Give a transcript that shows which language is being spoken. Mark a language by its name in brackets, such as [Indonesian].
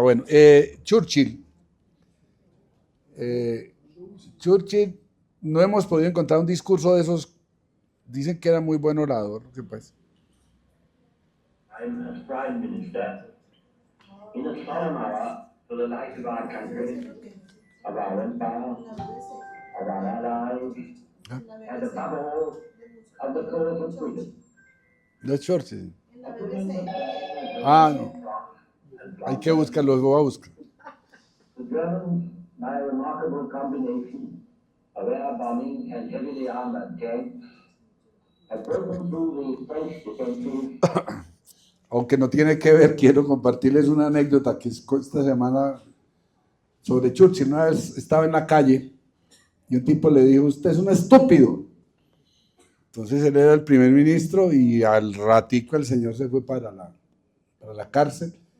[Spanish] Bueno, Churchill. Churchill, no hemos podido encontrar un discurso de esos. Dicen que era muy buen orador. ¿Qué pasa? [English] I'm as Prime Minister in a solemn hour for the life of our country, of our empire, of our allies, and above all, of the cause of freedom. [Spanish] No es Churchill. Ah, no. Hay que buscarlo, lo voy a buscar. [English] The Germans, by a remarkable combination of air bombing and heavily armored tanks, have broken through the French defenses. [Spanish] Aunque no tiene que ver, quiero compartirles una anécdota que es esta semana sobre Churchill. Una vez estaba en la calle y un tipo le dijo: usted es un estúpido. Entonces él era el primer ministro y al ratico el señor se fue para la cárcel.